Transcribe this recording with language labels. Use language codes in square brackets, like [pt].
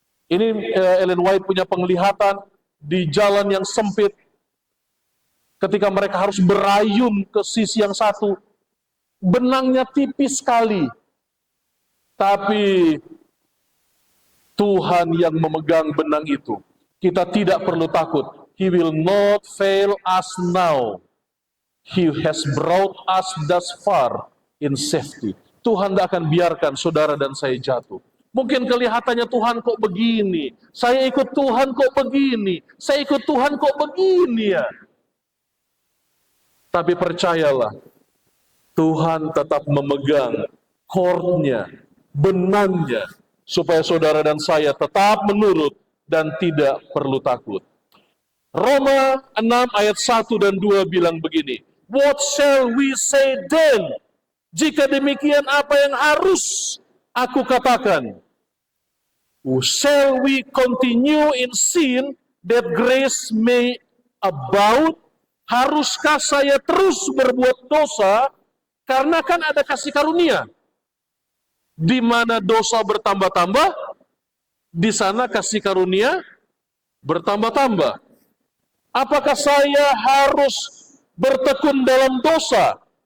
[id] Ini Ellen White punya penglihatan di jalan yang sempit, ketika mereka harus berayun ke sisi yang satu, benangnya tipis sekali, tapi Tuhan yang memegang benang itu. Kita tidak perlu takut. [en] He will not fail us now. He has brought us thus far in safety. [id] Tuhan tidak akan biarkan saudara dan saya jatuh. Mungkin kelihatannya Tuhan kok begini, saya ikut Tuhan kok begini, saya ikut Tuhan kok begini ya. Tapi percayalah, Tuhan tetap memegang core-nya, benangnya, supaya saudara dan saya tetap menurut dan tidak perlu takut. Roma 6 ayat 1 dan 2 bilang begini, [en] what shall we say then? [id] Jika demikian, apa yang harus aku katakan? [en] Shall we continue in sin that grace may abound? [id] Haruskah saya terus berbuat dosa karena kan ada kasih karunia? Di mana dosa bertambah-tambah, di sana kasih karunia bertambah-tambah. Apakah saya harus bertekun dalam dosa?